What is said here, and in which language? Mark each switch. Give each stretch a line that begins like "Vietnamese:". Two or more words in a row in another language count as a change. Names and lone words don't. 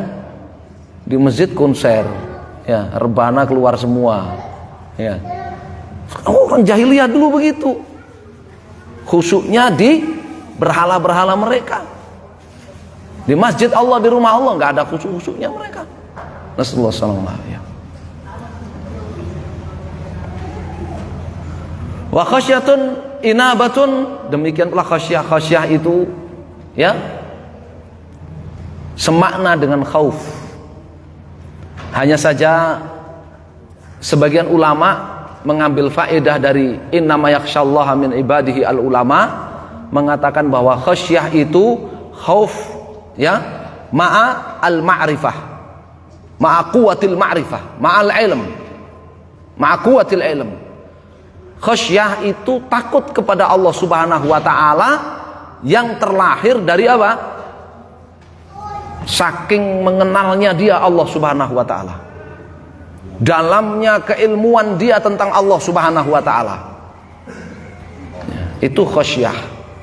Indonesian: Di masjid konser, ya, rebana keluar semua, ya. Orang jahiliyah dulu begitu, khusyuknya di berhala-berhala mereka. Di masjid Allah, di rumah Allah nggak ada khusyuk-khusyuknya mereka.
Arabic: صلى الله عليه وسلم. وخشية إنابة,
Indonesian: demikian pula khasyah itu, ya, semakna dengan khauf. Hanya saja sebagian ulama mengambil faedah dari
Arabic: إنما يخشى الله من عباده العلماء,
Indonesian: mengatakan bahwa khasyah itu khauf, ya,
Arabic: مع المعرفة، مع قوة المعرفة، مع العلم، مع قوة العلم.
Indonesian: Khasyah itu takut kepada Allah
Arabic: سبحانه وتعالى
Indonesian: yang terlahir dari apa? Saking mengenalnya dia Allah
Arabic: سبحانه وتعالى,
Indonesian: dalamnya keilmuan dia tentang Allah
Arabic: سبحانه وتعالى,
Indonesian: itu khasyah.